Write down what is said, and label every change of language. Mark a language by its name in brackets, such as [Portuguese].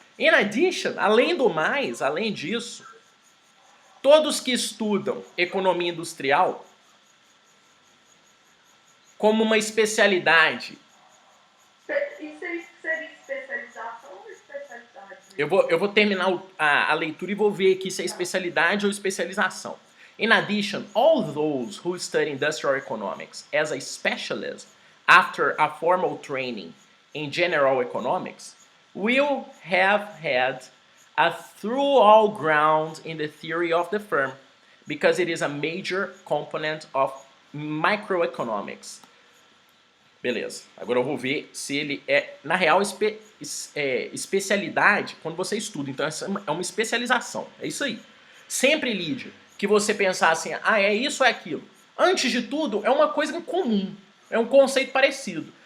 [English] In addition, [Portuguese] além do mais, além disso, todos que estudam economia industrial como uma especialidade. Isso seria especialização ou especialidade? Eu vou terminar a leitura e vou ver aqui se é especialidade ou especialização. [English] In addition, all those who study industrial economics as a specialist after a formal training in general economics will have had a thorough ground in the theory of the firm because it is a major component of microeconomics. [Portuguese] Beleza, agora eu vou ver se ele é, na real, especialidade quando você estuda. Então essa é uma especialização, é isso aí. Sempre, Lídia, que você pensar assim, ah, é isso ou é aquilo. Antes de tudo, é uma coisa em comum, é um conceito parecido.